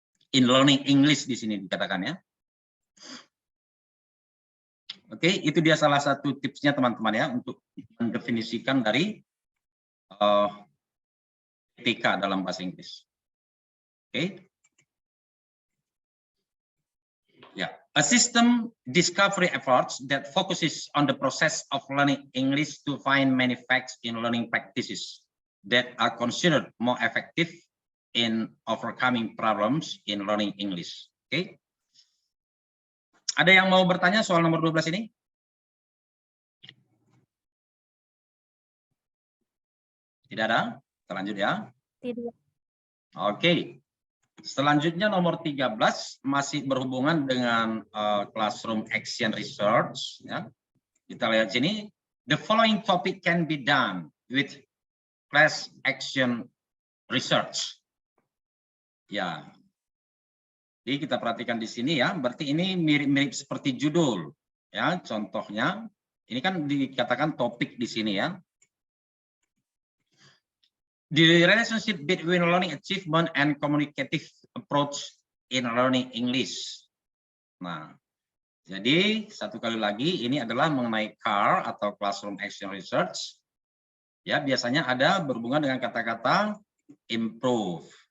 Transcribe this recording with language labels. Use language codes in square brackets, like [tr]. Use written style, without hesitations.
[id] In learning English di sini dikatakan ya. Oke, itu dia salah satu tipsnya teman-teman ya untuk mendefinisikan dari PTK dalam bahasa Inggris. Oke. [en] Ya, a system discovery efforts that focuses on the process of learning English to find many facts in learning practices that are considered more effective in overcoming problems in learning English. [id] Oke. Ada yang mau bertanya soal nomor 12 ini? Tidak ada? Kita lanjut ya. Tidak. Oke. Selanjutnya nomor 13 masih berhubungan dengan classroom action research ya. Kita lihat sini, [en] the following topic can be done with class action research. Ya. [id] Jadi kita perhatikan di sini ya, berarti ini mirip-mirip seperti judul ya. Contohnya, ini kan dikatakan topik di sini ya. [en] The relationship between learning achievement and communicative approach in learning English. [id] Nah, jadi satu kali lagi ini adalah mengenai CAR atau Classroom Action Research. Ya, biasanya ada berhubungan dengan kata-kata improve.